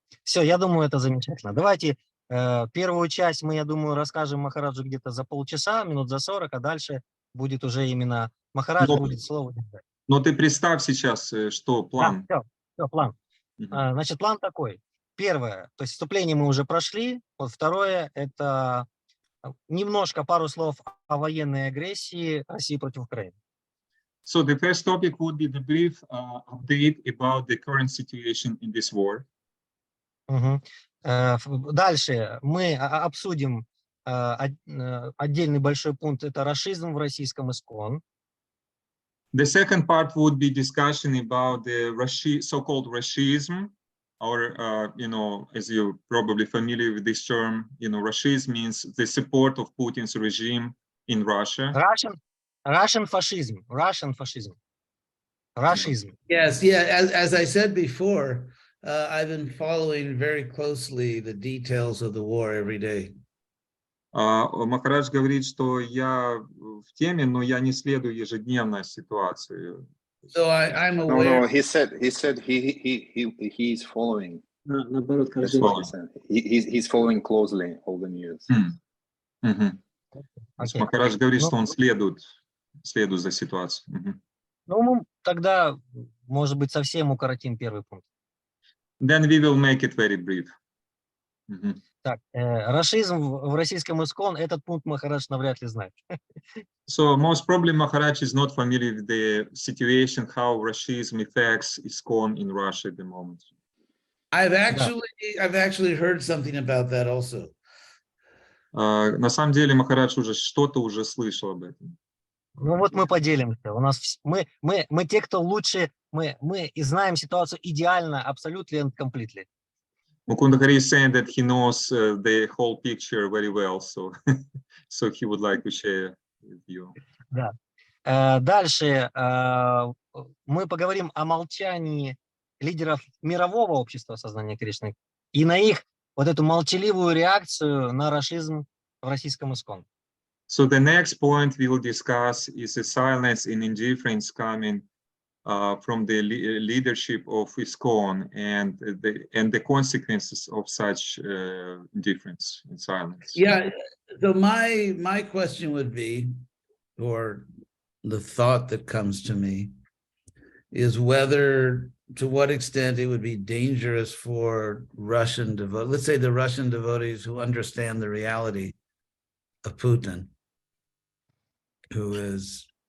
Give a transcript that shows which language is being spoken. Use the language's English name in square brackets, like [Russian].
[Russian] Все, я думаю, это замечательно. Давайте первую часть мы, я думаю, расскажем Махараджу где-то за полчаса, минут за 40, а дальше будет уже именно Махарадж будет слово. Но ты представь сейчас, что план. Да, все, план. Значит, план такой. Первое, то есть вступление мы уже прошли. Вот второе, это немножко, пару слов о военной агрессии России против Украины. [English] So the first topic would be the brief update about the current situation in this war. [Russian] Дальше мы обсудим отдельный большой пункт, это рашизм в российском ИСКОН. [English] The second part would be discussion about the so-called Rashism, or, as you're probably familiar with this term, Rashism means the support of Putin's regime in Russia. Russian fascism. Rashism. Yes, yeah, as I said before, I've been following very closely the details of the war every day. [Russian] Махарадж говорит, что я в теме, но я не следую ежедневно ситуации. [English] So I'm aware. No, he said he's following. He's following closely all the news. [Russian] Махарадж говорит, что он следует за ситуацией. Ну, тогда, может быть, совсем укоротим первый пункт. [English] Then we will make it very brief. [Russian] Так, рашизм в российском ИСКОН, этот пункт Махарадж навряд ли знает. [English] So most probably Maharaj is not familiar with the situation, how Rashism affects ISKCON in Russia at the moment. I've actually heard something about that also. [Russian] На самом деле Махарадж уже что-то слышал об этом. Ну вот мы поделимся. У нас мы те, кто лучше, мы и знаем ситуацию идеально, абсолютно [English] and completely. Mukunda Hari is saying that he knows the whole picture very well, so he would like to share with you. [Russian] Да. Дальше мы поговорим о молчании лидеров мирового общества сознания Кришны и на их вот эту молчаливую реакцию на рашизм в российском ИСКОН. [English] So the next point we will discuss is the silence and indifference coming from the leadership of ISKCON and the consequences of such indifference and silence. Yeah, so my question would be, or the thought that comes to me, is to what extent it would be dangerous for Russian devotees, let's say the Russian devotees who understand the reality of Putin, who is...